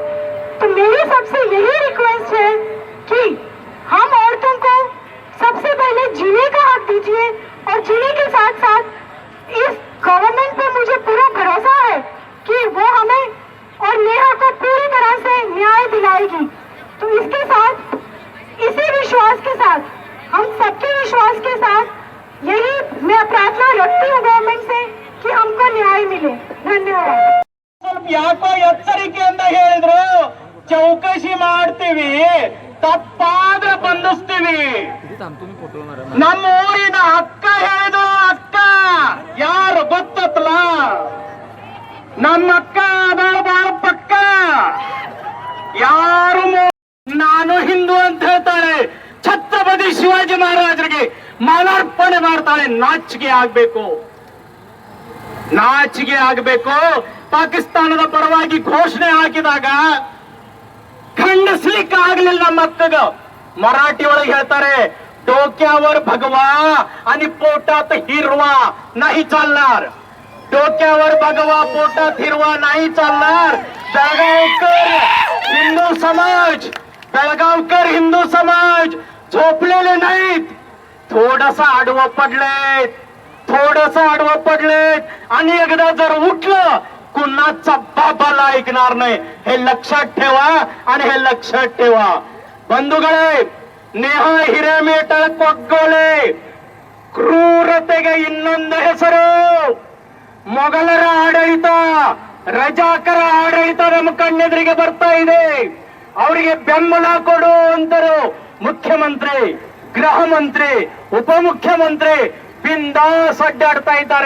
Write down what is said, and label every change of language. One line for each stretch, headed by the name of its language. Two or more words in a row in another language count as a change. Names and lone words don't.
Hindi: तो मेरी सबसे यही रिक्वेस्ट है कि हम औरतों को सबसे पहले जीने का हक दीजिए, और जीने के साथ साथ इस गवर्नमेंट पे मुझे पूरा भरोसा है कि वो हमें और नेहा को पूरी तरह से न्याय दिलाएगी। तो इसके साथ, इसी विश्वास के साथ, हम सबके विश्वास के साथ यही मैं प्रार्थना रखती हूँ गवर्नमेंट से कि हमको न्याय मिले। धन्यवाद।
Kannada: ಯಾಕೋ ಎಚ್ಚರಿಕೆಯಿಂದ ಹೇಳಿದ್ರು, ಚೌಕಶಿ ಮಾಡ್ತೀವಿ, ತಪ್ಪಾದ್ರೆ ಬಂಧಿಸ್ತೀವಿ. ನಮ್ಮ ಊರಿನ ಅಕ್ಕ ಹೇಳಿದ್ರು, ಅಕ್ಕ ಯಾರು ಗೊತ್ತಲ್ಲ, ನಮ್ಮ ಅಕ್ಕ ಬಾಳ ಪಕ್ಕ, ಯಾರು ನಾನು ಹಿಂದೂ ಅಂತ ಹೇಳ್ತಾಳೆ, ಛತ್ರಪತಿ ಶಿವಾಜಿ ಮಹಾರಾಜರಿಗೆ ಮಾಲಾರ್ಪಣೆ ಮಾಡ್ತಾಳೆ. ನಾಚಿಕೆ ಆಗ್ಬೇಕು, ನಾಚಿಕೆ ಆಗ್ಬೇಕು. ಪಾಕಿಸ್ತಾನದ ಪರವಾಗಿ ಘೋಷಣೆ ಹಾಕಿದಾಗ ಖಂಡಿಸ್ಲಿಕ್ಕೆ ಆಗ್ಲಿಲ್ಲ ನಮ್ಮ ಅಕ್ಕಗ. ಮರಾಠಿ ಒಳಗೆ ಹೇಳ್ತಾರೆ,
Marathi: डोक्यावर भगवा आणि पोटात हिरवा नाही चालणार. डोक्यावर भगवा पोटात हिरवा नाही चालणार. बेळगावकर हिंदू समाज झोपलेले नाहीत. थोडस आडवं पडलेत आणि एकदा जर उठलं कुणाचा बाबाला ऐकणार नाही. हे लक्षात ठेवा आणि हे लक्षात ठेवा बंधुಗಳೇ.
Kannada: ನೇಹಾ ಹಿರೇಮೇಟಳ ಕೊಗ್ಗೋಲೆ ಕ್ರೂರತೆಗೆ ಇನ್ನೊಂದು ಹೆಸರು. ಮೊಘಲರ ಆಡಳಿತ, ರಜಾಕರ ಆಡಳಿತ ನಮ್ಮ ಕಣ್ಣೆದುರಿಗೆ ಬರ್ತಾ ಇದೆ. ಅವರಿಗೆ ಬೆಂಬಲ ಕೊಡು ಅಂತರು ಮುಖ್ಯಮಂತ್ರಿ, ಗೃಹ ಮಂತ್ರಿ, ಉಪಮುಖ್ಯಮಂತ್ರಿ ಬಿಂದಾಸ್ ಅಡ್ಡಾಡ್ತಾ ಇದ್ದಾರೆ.